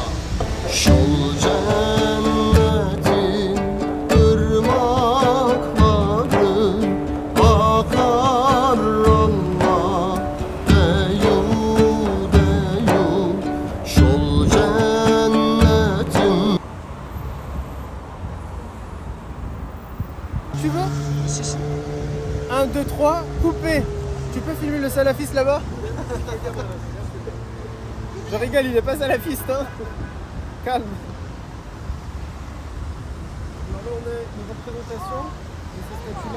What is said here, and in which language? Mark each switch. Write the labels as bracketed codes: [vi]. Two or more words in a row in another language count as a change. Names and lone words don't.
[tr] Şol cennetin ırmakları akar Allah deyu deyu. Şol cennetin. [fr] Tu veux 1, 2, 3, coupé. Tu peux filmer le salafiste là-bas? Je rigole, il est pas salafiste, hein. Calme. Alors là, on a une représentation de ce statut-là.